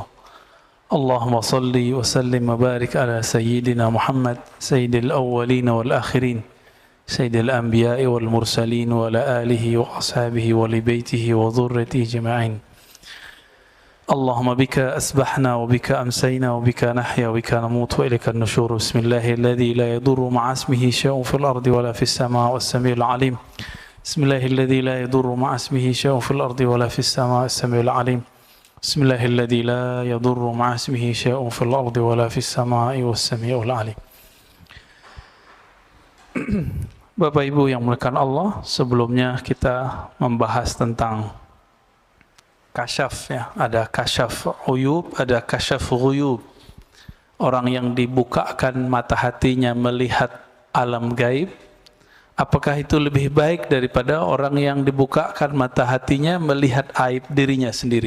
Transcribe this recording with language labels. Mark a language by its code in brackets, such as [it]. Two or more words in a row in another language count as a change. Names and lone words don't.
[ar] اللهم صل وسلم وبارك على سيدنا محمد سيد الأولين والآخرين سيد الأنبياء والمرسلين وعلى آله وأصحابه ولبيته وذريته جمعين. اللهم بك أصبحنا وبك أمسينا وبك نحيا وبك نموت وإليك النشور. بسم الله الذي لا يضر مع اسمه شيء في الأرض ولا في السماء والسميع العليم. بسم الله الذي لا يضر مع اسمه شيء في الأرض ولا في السماء والسميع العليم. بسم الله الذي لا يضر مع اسمه شيء في الأرض ولا في السماء والسميع العليم. [id] Bapak Ibu yang dimuliakan Allah, sebelumnya kita membahas tentang kasyaf ya. Ada [ar] كشف عيوب, [id] ada [ar] كشف غيوب. [id] Orang yang dibukakan mata hatinya melihat alam gaib, apakah itu lebih baik daripada orang yang dibukakan mata hatinya melihat aib dirinya sendiri?